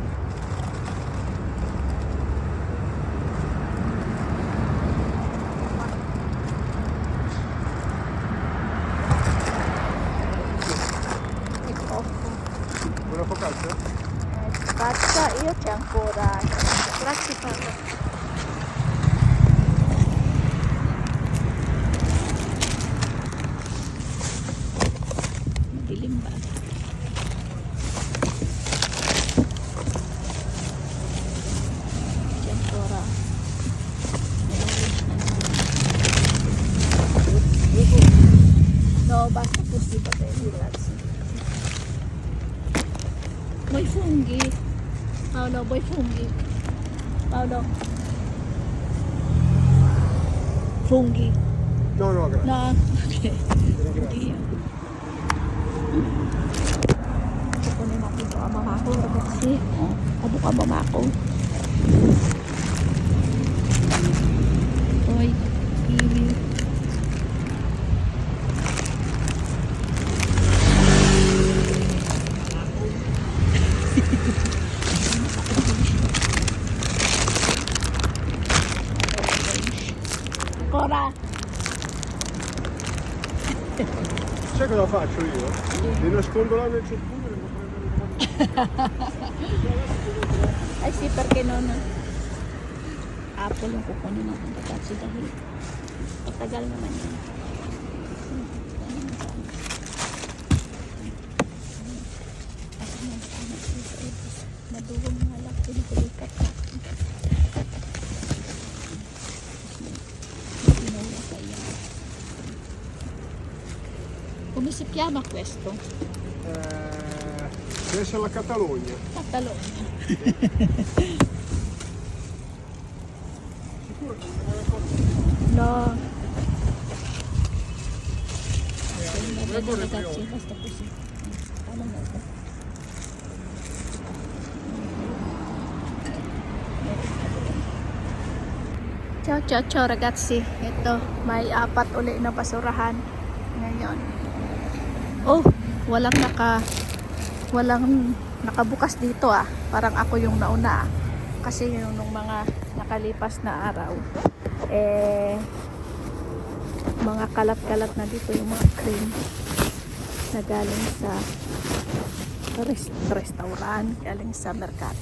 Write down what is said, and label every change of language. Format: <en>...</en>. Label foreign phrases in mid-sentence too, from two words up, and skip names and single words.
<it>Ecco. Una focaccia? Pazza, io c'è ancora. Grazie Paolo.</it> <tl>Madilim ba?</tl> <it>C'è ancora. No, basta così, va bene, grazie. Vuoi funghi? Paolo, vuoi funghi? Paolo? Funghi? No, no, grazie. No,</it> <tl>ok. Hindi. Kukunin natin ito ang mamako, kasi ano ka mamako? Oy, kiwi.</tl> <it>Ancora? Sai cosa faccio io? Li nascondo là nel cioppino e li prendo. Ay, sì, perché non...</it> <tl>Apple yung kukunin natin kasi dahil matagal naman yan. Maduwang nga lang, pinikulikat natin. Pinula kaya.</tl> <it>Come si chiama questo? Deve essere la Catalogna. Catalogna. Sicuro che non è cosa? No. Non è corre Ragazzi, brioche. basta così.</it> <tl>Tama na ito. Ciao, ciao, ciao ragazzi. Ito, may 4 uli na basurahan ngayon. Oh, walang nakabukas dito ah. Parang ako yung nauna ah. Kasi yung nung mga nakalipas na araw, mga kalat-kalat na dito yung mga cream na galing sa restaurant, galing sa merkado.</tl>